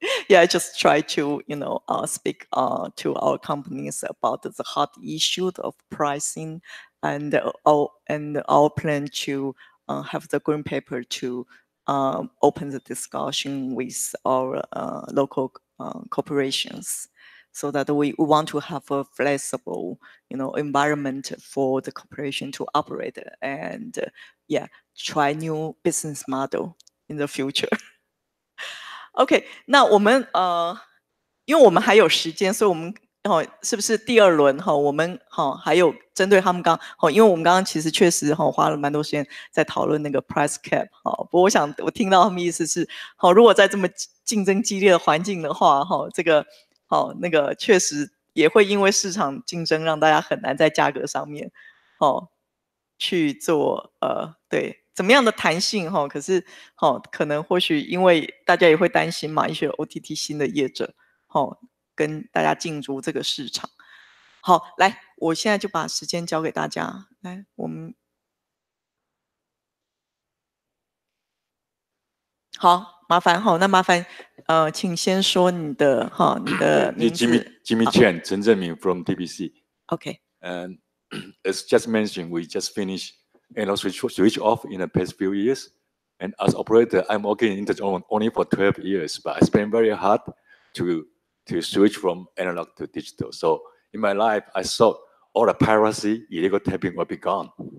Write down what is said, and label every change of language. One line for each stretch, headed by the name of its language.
English: Yeah, I just try to, speak to our companies about the hot issue of pricing and our plan to have the green paper to open the discussion with our local corporations, so that we want to have a flexible, environment for the corporation to operate and try new business model in the future.
Chinese: OK， 那我们因为我们还有时间，所以我们是不是第二轮我们还有针对他们因为我们刚刚其实确实花了蛮多时间在讨论那个 price cap 不过我听到他们意思是如果在这么竞争激烈的环境的话这个那个确实也会因为市场竞争让大家很难在价格上面去做对怎么样的弹性可是可能或许因为大家也会担心嘛，一些 OTT 新的业者跟大家进入这个市场。好，来，我现在就把时间交给大家。来，我们好，麻烦哈，那麻烦请先说你的名字。
English: Jimmy Chen, Chen Zhenming from TBC. Okay. And as just mentioned, we just finished analog switch off in the past few years. And as operator, I'm working in internet only for 12 years, but I spent very hard to switch from analog to digital. So in my life, I saw all the piracy, illegal tapping will be gone.